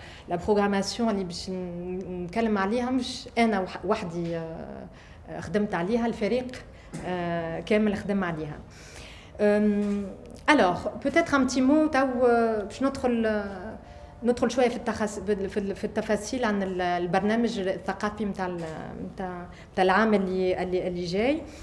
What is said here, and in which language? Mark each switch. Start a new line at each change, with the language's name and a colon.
French: La programmation
Arabic: اللي باش نتكلم عليها مش انا وحدي خدمت عليها، الفريق كامل خدم عليها.
French: Alors peut-être un petit mot
Arabic: باش ندخل ندخل شويه في التفاصيل عن البرنامج الثقافي نتاع العام اللي جاي.